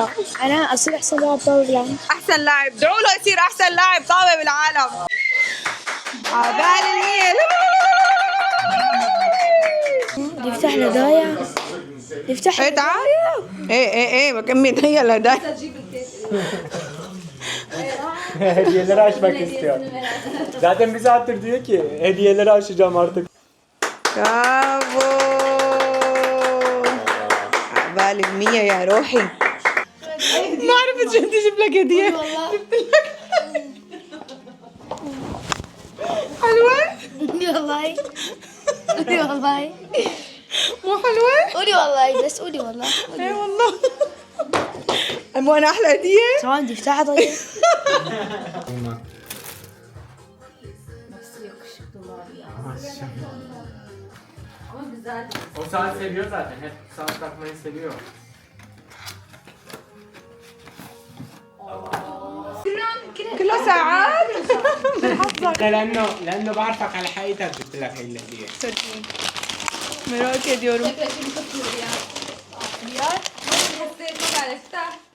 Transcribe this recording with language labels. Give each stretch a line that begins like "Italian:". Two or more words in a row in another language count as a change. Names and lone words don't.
Arabic: أنا أصير أحسن لاعب طاولة بالعالم. احسن لاعب، ادعوا له يصير احسن لاعب طاوله بالعالم. عبال النيل نفتح هدايا. نفتح ايه تعال ايه بكمل هي الهدايا.
Turkish: Hediyeleri açmak istiyor. Zaten bir saattir diyor ki hediyeleri açacağım artık.
Arabic: برافو عبال المية يا روحي. ما عرفت شو بدي اجيب لك هدية. جبت لك حلوة؟ قولي والله. قولي والله. مو حلوة؟ قولي والله بس قولي والله. ايه والله. مو انا احلى هدية؟ كمان بدي افتحها طيب.
Turkish: O saat seviyor zaten. Hep saat takmayı seviyor.
Arabic: كله ساعات؟ لانه بعرفك على حقيقتك جبت لك هي الهديه. صدقني مراكي ديورو. ريال حسيت ما عرفتها.